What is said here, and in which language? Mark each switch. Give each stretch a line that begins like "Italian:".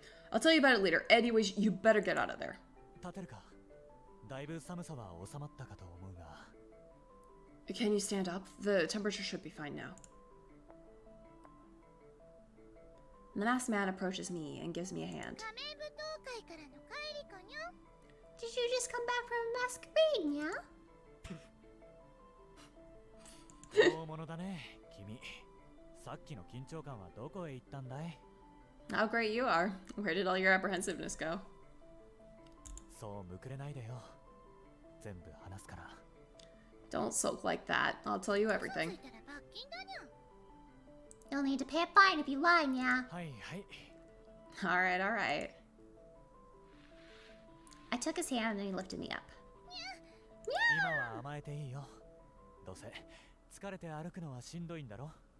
English: I'll tell you about it later. Anyways, you better get out of there.
Japanese: 立てるか。だいぶ寒さは収まったかと思うが。
English: Can you stand up? The temperature should be fine now. The masked man approaches me and gives me a hand.
Japanese: 仮面舞踏会からの帰りかにゃ。
English: Did you just come back from a masquerade, yeah?
Japanese: 大物だね、君。さっきの緊張感はどこへ行ったんだい？
English: How great you are. Where did all your apprehensiveness go?
Japanese: そうむくれないでよ。全部話すから。
English: Don't sulk like that. I'll tell you
Japanese: 嘘つ
English: everything.
Japanese: いたら罰金だにゃ。
English: You'll need to pay a fine if you lie, yeah.
Japanese: はいはい。
English: Alright, alright. I took his hand and he lifted me up.
Japanese: 今は甘えていいよ。どうせ疲れて歩くのはしんどいんだろ。